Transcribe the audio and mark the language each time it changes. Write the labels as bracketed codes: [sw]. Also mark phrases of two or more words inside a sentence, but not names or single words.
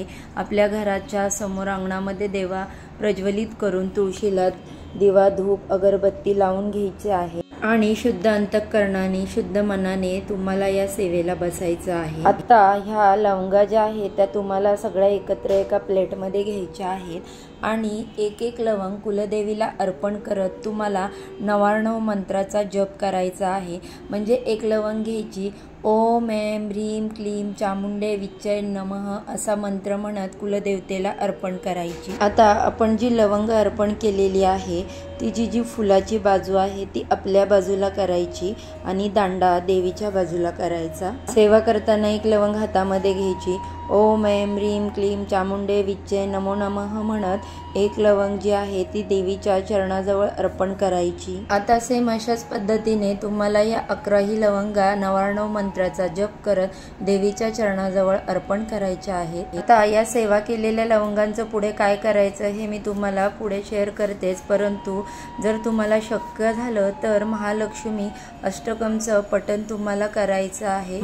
[mr] आपल्या घराच्या समोर अंगणामध्ये दिवा प्रज्वलित करून तुळशीला दिवा धूप अगरबत्ती लावून घ्यायचे आहे आणि शुद्ध अंतःकरणाने शुद्ध मनाने तुम्हाला या सेवेला बसायचं आहे. आता ह्या लवंगा ज्या आहेत त्या तुम्हाला सगळ्या एकत्र एका प्लेटमध्ये घ्यायच्या आहेत आणि एक एक लवंग कुलदेवीला अर्पण करत तुम्हाला 99 मंत्राचा जप करायचा आहे. म्हणजे एक लवंग घ्यायची, [sa] ओम ऐं ह्रीं क्लीं चामुंडे विच्चय नमः [mr] असा मंत्र म्हणत कुलदेवतेला अर्पण करायची. आता आपण जी लवंग अर्पण केलेली आहे तिची जी फुलाची बाजू आहे ती आपल्या बाजूला करायची आणि दांडा देवीच्या बाजूला करायचा. सेवा करताना एक लवंग हातामध्ये घ्यायची, [sa] ओम ऐं ह्रीं क्लीं चामुंडे विच्चय नमो नमः [mr] म्हणत एक लवंग जी आहे ती देवीच्या चरणाजवळ अर्पण करायची. आता सेम अशाच पद्धतीने तुम्हाला या 11ही लवंगा 99 मंत्राचा जप करत देवीच्या चरणाजवळ अर्पण करायच्या आहेत. आता या सेवा केलेल्या लवंगांचं पुढे काय करायचं हे मी तुम्हाला पुढे शेअर करतेच, परंतु जर तुम्हाला शक्य झालं तर महालक्ष्मी अष्टकमचं पठण तुम्हाला करायचं आहे.